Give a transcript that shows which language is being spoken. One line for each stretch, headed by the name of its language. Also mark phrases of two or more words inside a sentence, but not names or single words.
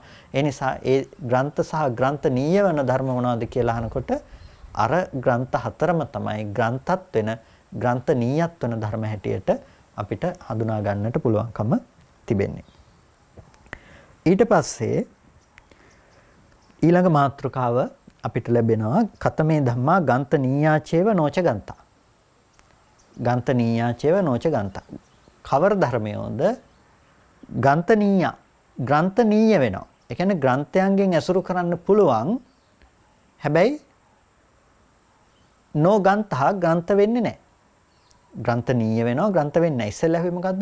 Sinhala: ඒ නිසා ඒ ග්‍රන්ථ සහ ග්‍රන්ථ නීය වෙන ධර්ම මොනවද කියලා අහනකොට අර ග්‍රන්ථ හතරම තමයි ග්‍රන්ථත් වෙන ග්‍රන්ථ නීයත් වෙන ධර්ම හැටියට අපිට හඳුනා ගන්නට පුළුවන්කම තිබෙන්නේ. ඊට පස්සේ ඊළඟ මාතෘකාව අපිට ලැබෙනවා
Pali: කතමේ ධම්මා ගන්ත නීයාචේව නොච ගන්තා. ගන්ත නීයාචේව නොච ගන්තා.
Sinhala: කවර ධර්මයෝද
Pali: ගන්ත නීයා
Sinhala: ග්‍රන්ථ නීය වෙනවා. ඒ කියන්නේ ග්‍රන්ථයන්ගෙන් ඇසුරු කරන්න පුළුවන්. හැබැයි
Pali: නෝ ගන්තහ
Sinhala: ග්‍රන්ථ වෙන්නේ නැහැ. ග්‍රන්ථ නීය වෙනවා ග්‍රන්ථ වෙන්නේ නැහැ. ඉස්සෙල්ලා වෙයි මොකද්ද?